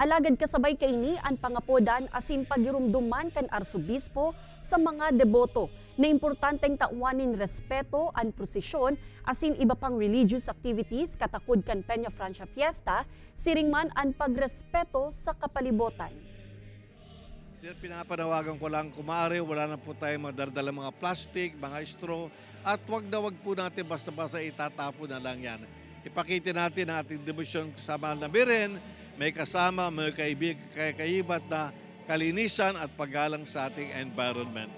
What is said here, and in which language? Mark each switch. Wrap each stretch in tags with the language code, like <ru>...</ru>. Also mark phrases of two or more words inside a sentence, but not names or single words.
<bik>Alagad kasabay kaini ang pangapodan asin pagirumduman kan arsobispo sa mga deboto na importanteng tauanin respeto ang prosesyon asin iba pang</bik> <en>religious activities</en> <bik>katakod kan Peña Francia Fiesta, siringman ang pagrespeto sa kapalibotan.</bik> <tl>Pinapanawagan ko lang, kung maaari, wala na po tayo madardala mga plastic, mga straw, at wag po natin basta-basta itatapon na lang yan. Ipakita natin ang ating debosyon sa mahal na biren, may kasama, may kaibat na kalinisan at paggalang sa ating environment.</tl>